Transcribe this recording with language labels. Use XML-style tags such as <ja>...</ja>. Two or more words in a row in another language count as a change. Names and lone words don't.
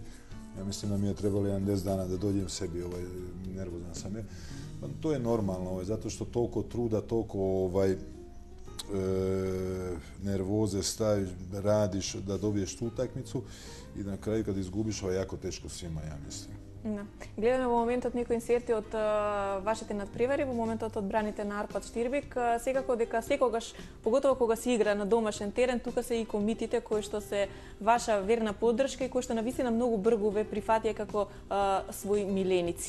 <sr>Ja mislim da mi je trebalo 10 dana da dođem sebi, nervozan sam je. To je normalno, zato što toliko truda, toliko nervoze staviš, radiš da dobiješ tu utakmicu i na kraju kad izgubiš, jako teško svima, ja mislim.</sr> <mk>Да. Гледаме во моментот некои инсерти од вашите надпревари, во моментот од браните на Арпад Штирбек, секако дека секогаш, поготово кога се игра на домашен терен, тука се и комитите кои што се ваша верна поддршка и кои што навистина многу бргу ве прифатија како своји миленици.</mk>